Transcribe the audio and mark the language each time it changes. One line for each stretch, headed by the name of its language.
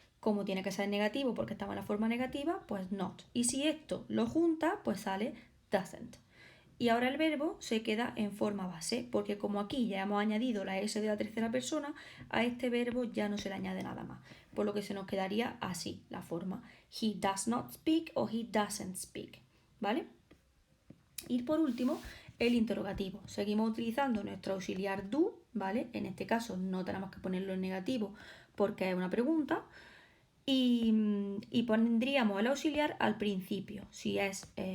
Spanish: Como tiene que ser negativo porque estaba en la forma negativa, pues not. Y si esto lo junta, pues sale doesn't. Y ahora el verbo se queda en forma base, porque como aquí ya hemos añadido la S de la tercera persona, a este verbo ya no se le añade nada más. Por lo que se nos quedaría así la forma.
English: He does not speak o he doesn't speak.
Spanish: ¿Vale? Y por último, el interrogativo. Seguimos utilizando nuestro auxiliar do, ¿vale? En este caso no tenemos que ponerlo en negativo porque es una pregunta. Y pondríamos el auxiliar al principio. Si es...